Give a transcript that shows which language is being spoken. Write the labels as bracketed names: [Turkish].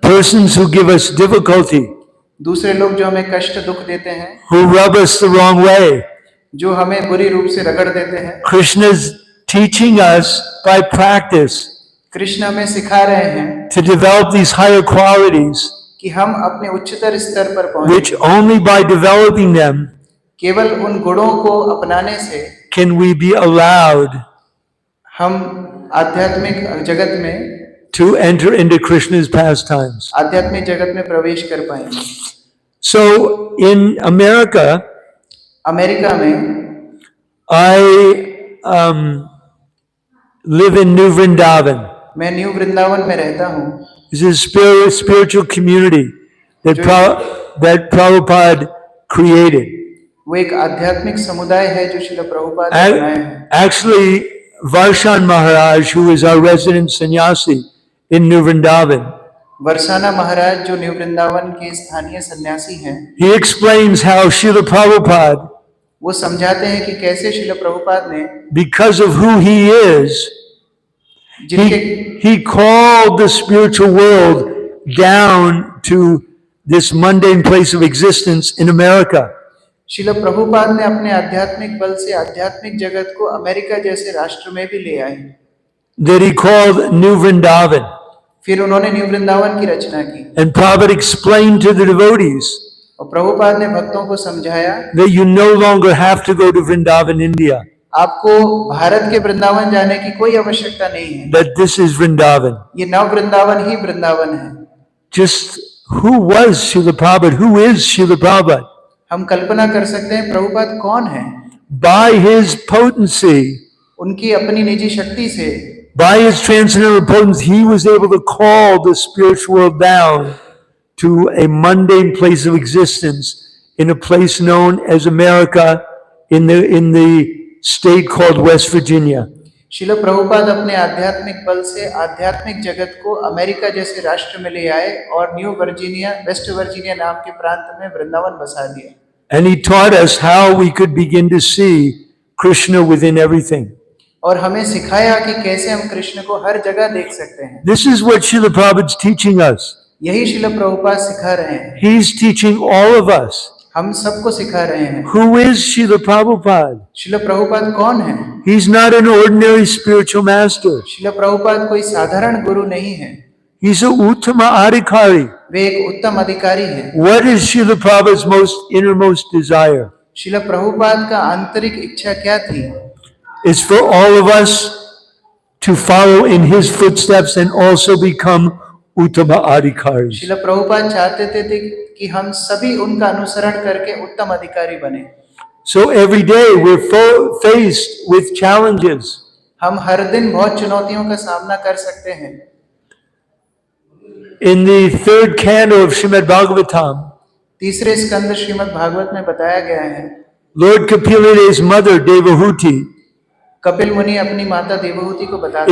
[English] persons who give us difficulty, [Hindi] दूसरे लोग जो हमें कष्ट दुख देते हैं, [English] who rub us the wrong way. [Hindi] जो हमें बुरी रूप से रगड़ देते हैं, [English] Krishna's teaching us by practice [Hindi] Krishna हमें सिखा रहे हैं [English] to develop these higher qualities, [Hindi] कि हम अपने उच्चतर स्तर पर पहुंचे। [English] which only by developing them [Hindi] केवल उन गुणों को अपनाने से [English] can we be allowed [Hindi] हम आध्यात्मिक जगत में, [English] to enter into Krishna's pastimes. [Hindi] आध्यात्मिक जगत में प्रवेश कर पाएंगे। [English] So in America, [Hindi] अमेरिका में [English] I live in New Vrindavan. [Hindi] मैं न्यू वृंदावन में रहता हूँ। [English] It's a spiritual community that Prabhupada created. [Hindi] वो एक आध्यात्मिक समुदाय है जो श्रील प्रभुपाद ने बनाया है। [English] Actually, Varshan Maharaj, who is our resident sannyasi in New Vrindavan, [Hindi] वर्षाना महाराज जो न्यू वृंदावन के स्थानीय सन्यासी हैं, [English] he explains how Srila Prabhupada, [Hindi] वो समझाते हैं कि कैसे श्रील प्रभुपाद ने, [English] because of who he is, [Hindi] जिनके [English] he called the spiritual world down to this mundane place of existence in America. [Hindi] Srila Prabhupada ने अपने आध्यात्मिक बल से आध्यात्मिक जगत को अमेरिका जैसे राष्ट्र में भी ले आए, [English] That he called New Vrindavan. [Hindi] फिर उन्होंने न्यू वृंदावन की रचना की। [English] And Prabhupada explained to the devotees [Hindi] और प्रभुपाद ने भक्तों को समझाया [English] that you no longer have to go to Vrindavan, India. [Hindi] आपको भारत के वृंदावन जाने की कोई आवश्यकता नहीं है, [English] That this is Vrindavan. [Hindi] ये नव वृंदावन ही वृंदावन है। [English] Just who was Srila Prabhupada? Who is Srila Prabhupada? [Hindi] हम कल्पना कर सकते हैं प्रभुपाद कौन है। [English] By his potency, [Hindi] उनकी अपनी निजी शक्ति से, [English] by his transcendental potency, he was able to call the spiritual world down to a mundane place of existence in a place known as America in the state called West Virginia. [Hindi] Srila Prabhupada अपने आध्यात्मिक बल से आध्यात्मिक जगत को America जैसे राष्ट्र में ले आए और न्यू वर्जीनिया, वेस्ट वर्जीनिया नाम के प्रांत में वृंदावन बसा दिया। [English] And he taught us how we could begin to see Krishna within everything. [Hindi] और हमें सिखाया कि कैसे हम कृष्ण को हर जगह देख सकते हैं। [English] This is what Srila Prabhupada's teaching us. [Hindi] यही श्रील प्रभुपाद सिखा रहे हैं। [English] He's teaching all of us. [Hindi] हम सबको सिखा रहे हैं। [English] Who is Srila Prabhupada? [Hindi] Srila Prabhupada कौन है? [English] He's not an ordinary spiritual master. [Hindi] Srila Prabhupada कोई साधारण गुरु नहीं है, [English] He's a Uttama Adhikari. [Hindi] वे एक उत्तम अधिकारी हैं। [English] What is Srila Prabhupada's innermost desire? [Hindi] Srila Prabhupada का आंतरिक इच्छा क्या थी? [English] It's for all of us to follow in his footsteps and also become Uttama Adhikaris. [Hindi] Srila Prabhupada चाहते थे कि हम सभी उनका अनुसरण करके उत्तम अधिकारी बने। [English] So every day we're faced with challenges. [Hindi] हम हर दिन बहुत चुनौतियों का सामना कर सकते हैं। [English] In the third canto of Srimad Bhagavatam, [Hindi] तीसरे स्कंद श्रीमद् भागवत में बताया गया है, [English] Lord Kapil's mother Devahuti [Hindi] Kapil मुनि अपनी माता देवहूति को बताते